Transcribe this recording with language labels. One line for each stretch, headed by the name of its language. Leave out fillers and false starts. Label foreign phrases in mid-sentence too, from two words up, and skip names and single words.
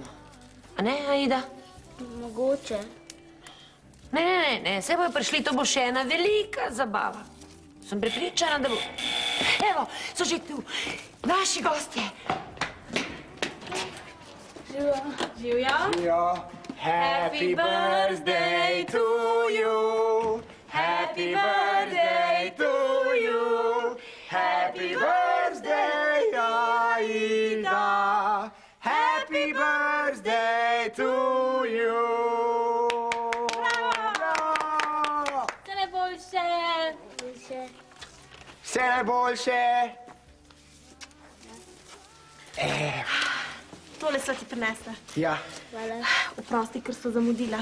Slovenian: A ne, Aida? Mogoče. Ne, se bojo prišli, to bo še ena velika zabava. Sem prepričana, da bo... Evo, so že tu, naši gostje. Živja. Živja.
English: Happy birthday to you. Happy birthday to you. Happy birthday, Aida. Happy birthday to you.
Slovenian: Bravo! Vse najboljše. Vse najboljše. Tole sva ti prinesla. Ja. Hvala. Oprosti, ker sva zamudila.